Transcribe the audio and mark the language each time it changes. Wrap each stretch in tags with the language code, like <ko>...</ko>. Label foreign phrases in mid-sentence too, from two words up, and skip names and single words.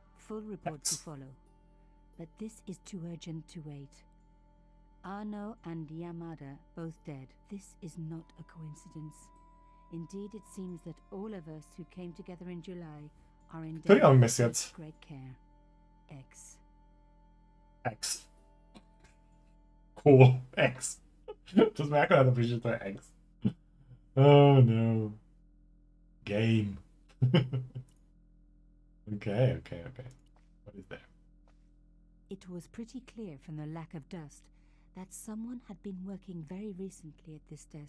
<en>full report to follow. But this is too urgent to wait. Arno and Yamada both dead. This is not a coincidence. Indeed, it seems that all of us who came together in July are in</en> <sk>Ktorý máme mesiac?</sk> <en>great care. X. X. Cool. X.</en> <sk>To sme ako na to prišli, že to je X.</sk> <en>Oh no. Game. Okay. What is there? It was pretty clear from the lack of dust that someone had been working very recently at this desk.</en>